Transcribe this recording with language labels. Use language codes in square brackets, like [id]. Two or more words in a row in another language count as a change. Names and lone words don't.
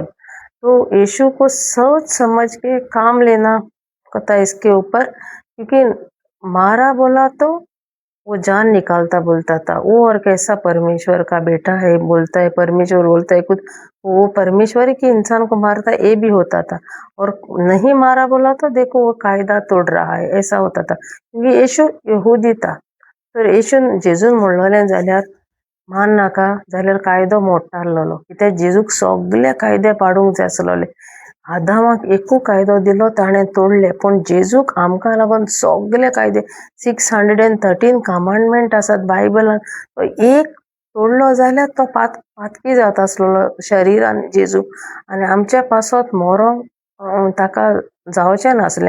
[hi] तो यीशु को सोच समझ के काम लेना था इसके ऊपर, क्योंकि मारा बोला तो वो जान निकालता बोलता था वो, और कैसा परमेश्वर का बेटा है बोलता है, परमेश्वर बोलता है कुछ, वो परमेश्वर की इंसान को मारता है, ये भी होता था। और नहीं मारा बोला तो देखो वो कायदा तोड़ रहा है, ऐसा होता था, क्योंकि यीशु यहूदी था। [kok] तर येशून जेजून म्हणलोलें जाल्यार मान नाका जाल्यार कायदो मोडटालोलो, कित्याक जेजूक सगळे कायदे पाडूंक जाय आसलोले। आदामाक एकू कायदो दिलो ताणें तोडले, पण जेजूक आमकां लागून सगळे कायदे 613 कमांडमेंट आसात बायबलान, तो एक तोडलो जाल्यार तो पातकी जाता आसलोलो शरिरान जेजू, आनी आमच्या पासत मोरोंक ताका जावचें नासलें।